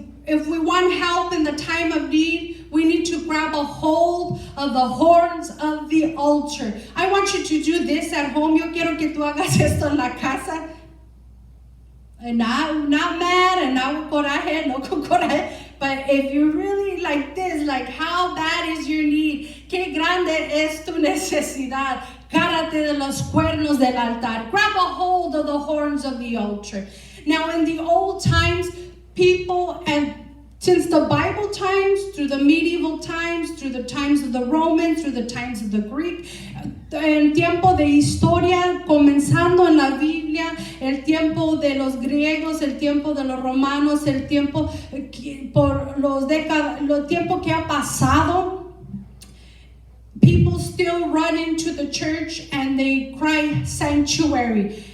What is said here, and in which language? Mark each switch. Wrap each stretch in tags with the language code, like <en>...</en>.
<en>If we want help in the time of need, we need to grab a hold of the horns of the altar. I want you to do this at home.</en> <es>Yo quiero que tú hagas esto en la casa.</es> <en>And not mad and not</en> <es>con coraje, no con coraje.</es> <en>But if you really like this, like how bad is your need?</en> <es>Qué grande es tu necesidad. Cárate de los cuernos del altar.</es> <en>Grab a hold of the horns of the altar. Now in the old times, people, and since the Bible times, through the medieval times, through the times of the Romans, through the times of the Greek,</en> <es>el tiempo de historia, comenzando en la Biblia, el tiempo de los griegos, el tiempo de los romanos, el tiempo por los décadas, el tiempo que ha pasado,</es> <en>people still run into the church and they cry sanctuary.</en>